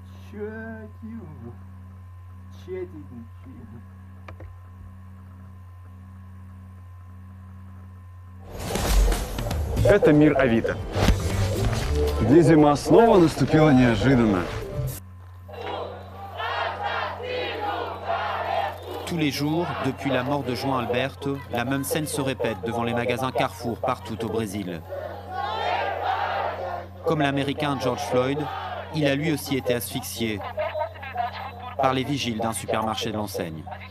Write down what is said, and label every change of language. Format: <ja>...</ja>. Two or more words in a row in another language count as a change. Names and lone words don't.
<ru>Это мир Авито, где зима снова наступила неожиданно.</ru> <fr>Tous les jours, depuis la mort de João Alberto, la même scène se répète devant les magasins Carrefour partout au Brésil. Comme l'Américain George Floyd, il a lui aussi été asphyxié par les vigiles d'un supermarché de l'enseigne.</fr>